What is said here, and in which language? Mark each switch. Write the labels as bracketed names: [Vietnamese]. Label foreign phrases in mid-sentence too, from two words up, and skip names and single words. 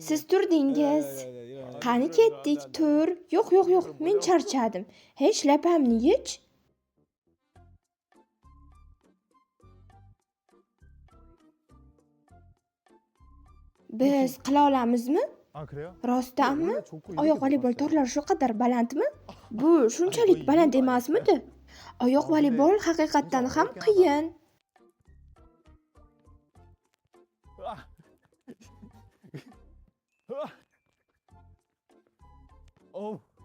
[Uzbek] Siz turdingiz. Qani ketdik, tur. Yo'q. Men charchadim. Hey, shlapamni yech. Biz qila olamizmi? [Korean] 아 그래요? [Uzbek] Rostdanmi? [Korean] 원래 좁고 이렇게 [Uzbek] Oyoq voleybol [Korean] 높았어요. [Uzbek] torlari shu qadar balandmi? Bu shunchalik baland emasmidi? Oyoq voleybol haqiqatdan ham qiyin. [Korean] 어우.